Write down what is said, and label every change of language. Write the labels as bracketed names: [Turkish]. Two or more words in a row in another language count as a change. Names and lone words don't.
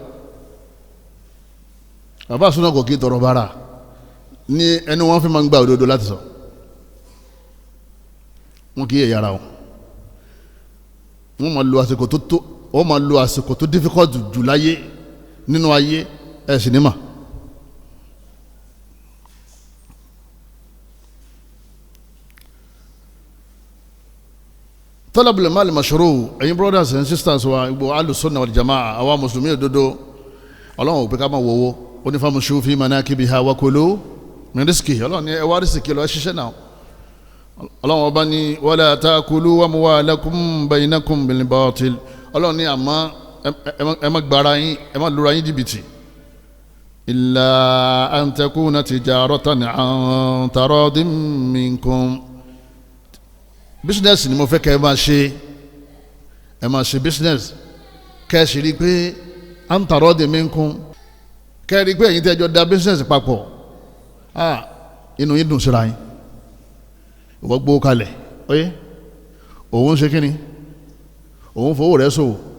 [Yoruba] bàbá súná kò kí tọrọ bára ní ẹni wọ́n fi máa ń gba òdodo láti sọ wọn kì í yẹ yàrá wọn wọ́n máa lo àsìkò tó wọ́n máa lo àsìkò tó difficult jù láyé nínú ayé ẹ̀ sinimá. [Arabic] طلب المال المشروع [Yoruba] ẹ̀yin [English] brothers and sisters [Yoruba] wa gbogbo [Arabic] أهل السنة والجماعة [Yoruba] àwa mùsùlùmí òdodo ọlọ́run ò pé ká máa wọ́wọ́ ó ní [Arabic] فامشوا في مناكبها و كلوا من رزقه [Yoruba] ọlọ́run ní ẹ wá rísìkì lọ ṣiṣẹ́ náà ọlọ́run ọba ní [Arabic] ولا تأكلوا أموالكم بينكم بالباطل [Yoruba] ọlọ́run ní àmọ́ ẹ má gbára yín ẹ má lura yín jìbìtì [Arabic] إلا أن تكون تجارة عن تراض منكم [Yoruba] business ni mo fẹ́ kẹ́ ẹ máa ṣe business kẹ́ ẹ sì rí i pé [Arabic] عن تراض منكم [Yoruba] kẹ́ ẹ rí i pé ẹ̀yin tẹ́jọ́ da business papọ̀ inú yín dùn síra yín ìwọ gbó kalẹ̀ oyé òun ṣe kíni òun fowó rẹ̀ ṣòwò